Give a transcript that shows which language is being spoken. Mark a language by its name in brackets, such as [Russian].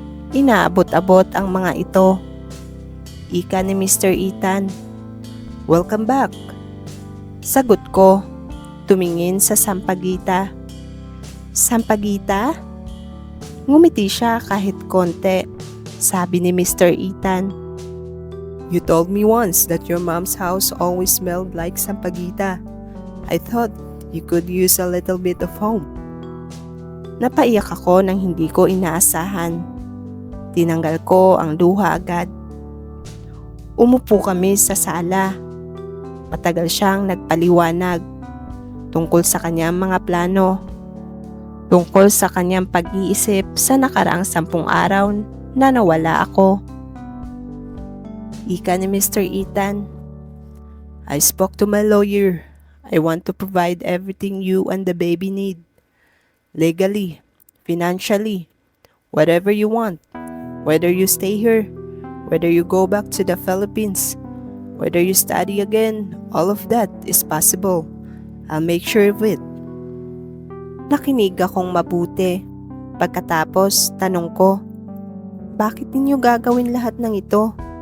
[Filipino] Inaabot-abot ang mga ito. Ika ni Mr. Ethan, [English] "Welcome back." [Filipino] Sagot ko, tumingin sa sampagita. "Sampagita?" Ngumiti siya kahit konti. Sabi ni Mr. Ethan, [English] You told me once that your mom's house always smelled like sampagita. I thought you could use a little bit of home. [Filipino] Napaiyak ako nang hindi ko inaasahan. Tinanggal ko ang luha agad. Umupo kami sa sala. Matagal siyang nagpaliwanag. tungkol sa kanyang mga plano, tungkol sa kanyang pag-iisip sa nakaraang 10 araw na nawala ako. Ika ni Mr. [English] Ethan, I spoke to my lawyer. I want to provide everything you and the baby need. Legally, financially, whatever you want. Whether you stay here, whether you go back to the Philippines, whether you study again, all of that is possible. I'll make sure of it. [Filipino] Nakinig akong mabuti. Pagkatapos, tanong ko, bakit ninyo gagawin lahat ng ito?